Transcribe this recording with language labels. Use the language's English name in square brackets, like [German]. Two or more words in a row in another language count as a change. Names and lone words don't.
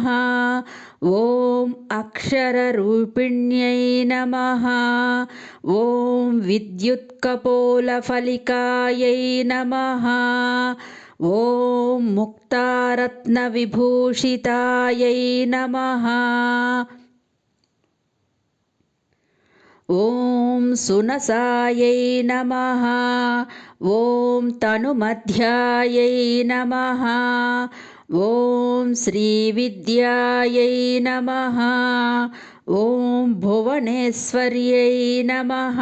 [Sanskrit] ఓం అక్షరరూపిణ్యై నమః. ఓం విద్యుత్కపోలఫలికాయై నమః. ఓం ముక్తారత్నవిభూషితాయై నమః. ॐ सुनसायै नमः। ॐ तनुमध्यायै नमः। ॐ श्रीविद्यायै नमः। ॐ भुवनेश्वर्यै नमः।